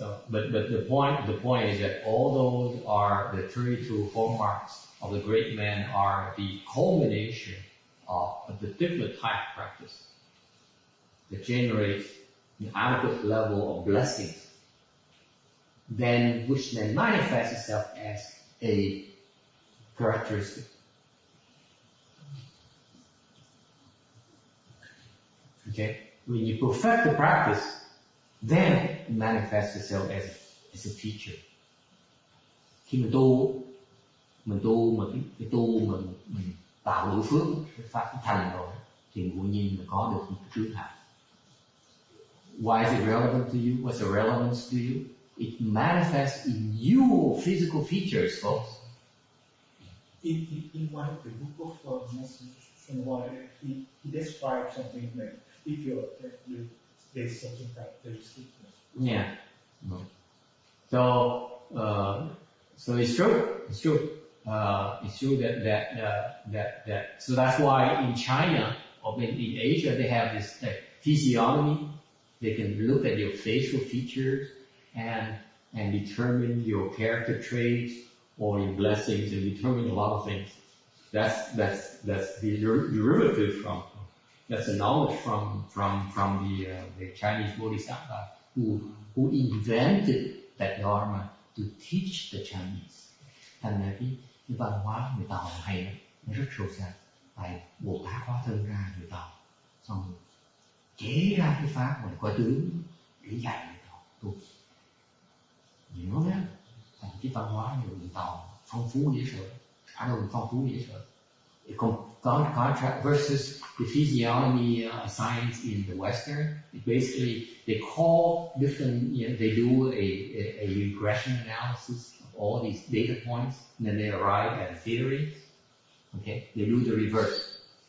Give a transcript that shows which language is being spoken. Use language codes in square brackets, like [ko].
[en] But the point is that all those are the 32 hallmarks of the great man are the culmination of the different type of practice that generates an adequate level of blessings, which then manifests itself as a characteristic. Okay, when you perfect the practice, then it manifests itself as a feature. [vi] Khi mình tu mà cái tu mình tạo đủ phước, cái pháp thành rồi thì tự nhiên mình có được một cái tướng hảo. [en] Why is it relevant to you? What's the relevance to you? It manifests in your physical features, folks. In one of the book of Master he describes something like if there's something characteristic. Yeah. So it's true. It's true. It's true that. So that's why in China or in Asia they have this physiognomy. They can look at your facial features and determine your character traits or your blessings and determine a lot of things. That's the derivative from. That's a knowledge from the Chinese Bodhisattva who invented that Dharma to teach the Chinese. [vi] Thành ra cái văn hóa người Tàu hay lắm, nó rất sâu sắc. Tại Bồ Tát hóa thân ra người Tàu, xong chế ra cái pháp mà có tướng để dạy người Tàu tu. [en] You know that? [vi] Thành cái văn hóa người Tàu phong phú dễ sợ, cả đời phong phú dễ sợ. [en] Contrast versus the physiology science in the Western, it basically they call different, they do a regression analysis of all these data points, and then they arrive at a theory. Okay, they do the reverse.